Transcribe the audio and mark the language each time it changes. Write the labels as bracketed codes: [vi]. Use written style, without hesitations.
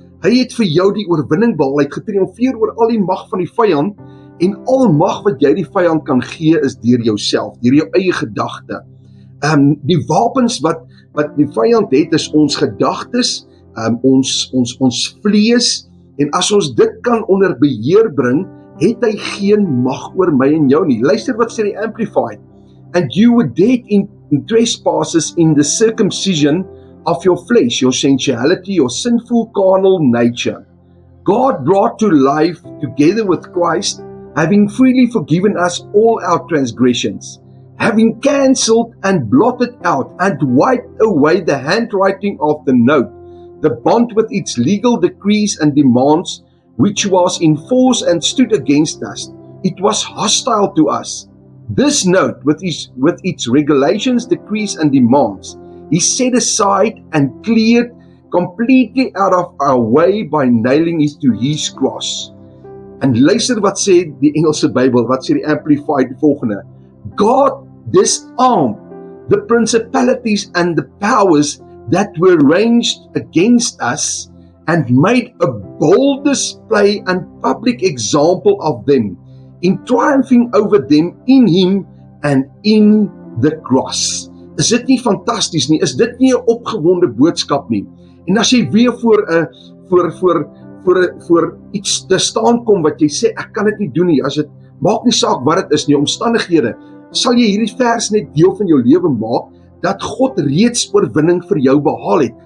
[af] Hy het vir jou die oorwinning behaal, hy het getriomfeer oor al die mag van die vyand, en al mag wat jy die vyand kan gee, is deur jouself, deur jou eie gedagte. Die wapens wat die vyand het, is ons gedagtes, ons vlees, en as ons dit kan onder beheer bring, het hy geen mag oor my en jou nie. Luister wat sê die Amplified. [en] And you were dead in trespasses in the circumcision of your flesh, your sensuality, your sinful carnal nature. God brought to life together with Christ, having freely forgiven us all our transgressions, having cancelled and blotted out and wiped away the handwriting of the note, the bond with its legal decrees and demands, which was in force and stood against us. It was hostile to us. This note, with its regulations, decrees, and demands, he set aside and cleared completely out of our way by nailing it to his cross. [af] En luister wat sê die Engelse Bybel, wat sê die Amplified die volgende. [en] God disarmed the principalities and the powers that were ranged against us, and made a bold display and public example of them, in triumphing over them in him and in the cross. [af] Is dit nie fantasties nie? Is dit nie 'n opgewonde boodskap nie? En as jy weer voor iets te staan kom wat jy sê, ek kan dit nie doen nie, as dit maak nie saak wat dit is nie, omstandighede, sal jy hierdie vers net deel van jou lewe maak, dat God reeds oorwinning vir jou behaal het.